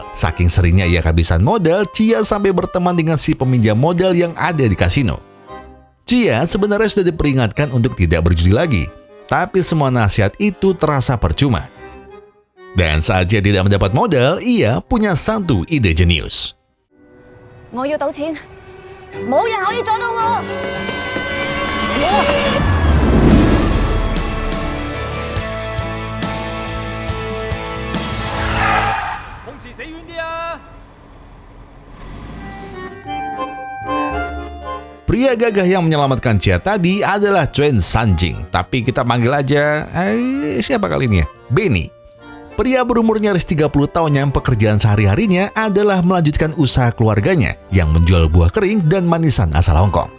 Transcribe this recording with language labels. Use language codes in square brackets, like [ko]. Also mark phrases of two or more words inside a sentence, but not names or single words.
[id] Saking seringnya ia kehabisan modal, Chia sampai berteman dengan si peminjam modal yang ada di kasino. Chia sebenarnya sudah diperingatkan untuk tidak berjudi lagi. Tapi semua nasihat itu terasa percuma. Dan saat Chia tidak mendapat modal, ia punya satu ide jenius. [yue] 我要賭錢，冇人可以阻到我。碰瓷死遠啲啊！ [id] Pria gagah yang menyelamatkan Chia tadi adalah Chuen Sanjing. Tapi kita panggil aja, siapa kali ini ya? Benny. Pria berumur nyaris 30 tahun yang pekerjaan sehari-harinya adalah melanjutkan usaha keluarganya yang menjual buah kering dan manisan asal Hong Kong.